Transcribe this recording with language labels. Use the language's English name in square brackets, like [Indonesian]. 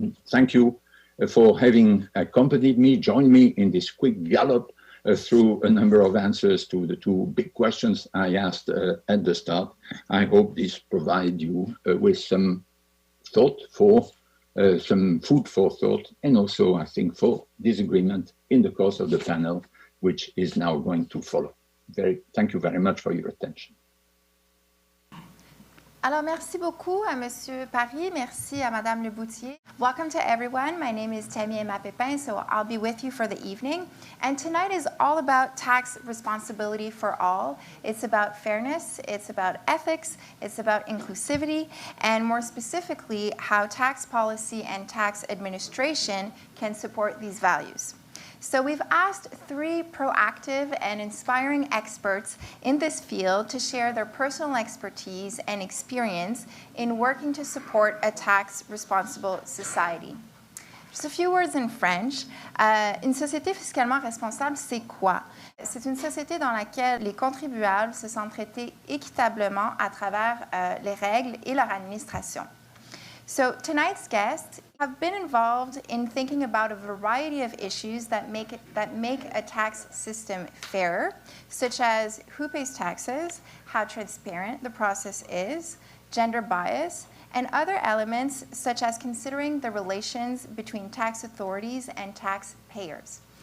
[English] Thank you for having accompanied me, joined me in this quick gallop through a number of answers to the two big questions I asked at the start. I hope this provides you with some thought for, some food for thought, and also I think for disagreement in the course of the panel, which is now going to follow. Thank you very much for your attention. [French] Alors, merci beaucoup à Monsieur Parijs, merci à Madame Lebouthillier. [English] Welcome to everyone. My name is Tammy Emma-Pépin, so I'll be with you for the evening. And tonight is all about tax responsibility for all. It's about fairness, it's about ethics, it's about inclusivity, and more specifically, how tax policy and tax administration can support these values. So we've asked three proactive and inspiring experts in this field to share their personal expertise and experience in working to support a tax-responsible society. Just a few words in French. [French] Une société fiscalement responsable, c'est quoi? C'est une société dans laquelle les contribuables se sentent traités équitablement à travers les règles et leur administration. [English] So tonight's guests have been involved in thinking about a variety of issues that make a tax system fairer, such as who pays taxes, how transparent the process is, gender bias, and other elements such as considering the relations between tax authorities and taxpayers.